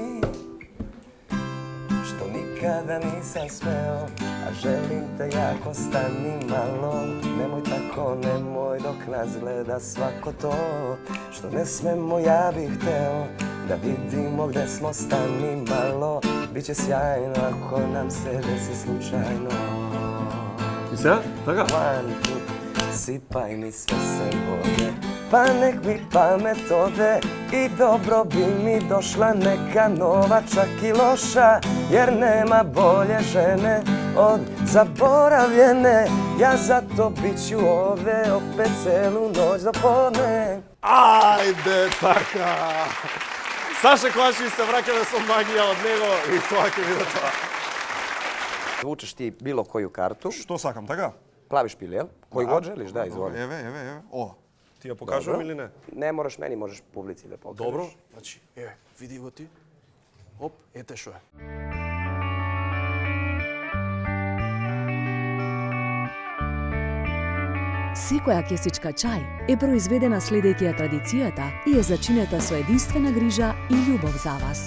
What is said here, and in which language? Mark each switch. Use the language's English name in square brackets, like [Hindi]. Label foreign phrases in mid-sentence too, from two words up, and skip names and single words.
[Serbian] Što nikada nisam smeo, a želim te jako, stani malo. Nemoj tako, nemoj dok nas gleda svako to. Što ne smemo, ja bih hteo da vidimo gde smo, stani malo. Biće sjajno ako nam se desi slučajno. [Macedonian] И сега? Така? [English] One, two, [Serbian] sipaj mi sve se vode, pa nek mi pamet ode i dobro bi mi došla neka nova, čak i loša, jer nema bolje žene od zaboravljene. Ja zato bit ću ovde opet celu noć do podne. [Macedonian] Ајде, така! Саша Клаши се враќаме со магија од него и тоа ќе биде тоа. [Serbian] Vučeš ti bilo koju kartu, [Macedonian] Што сакам, така? [Serbian] plavi špil, jel? Koji god želiš, da, izvoli. [Macedonian] Еве. О, ти ја покажувам или не? [Serbian] Ne moraš meni, možeš publici da pokažeš. [Macedonian] Добро, значи, еве, види го ти. Оп, ете што е. Секоја кесичка чај е произведена следејќи ја традицијата и е зачинета со единствена грижа и љубов за вас.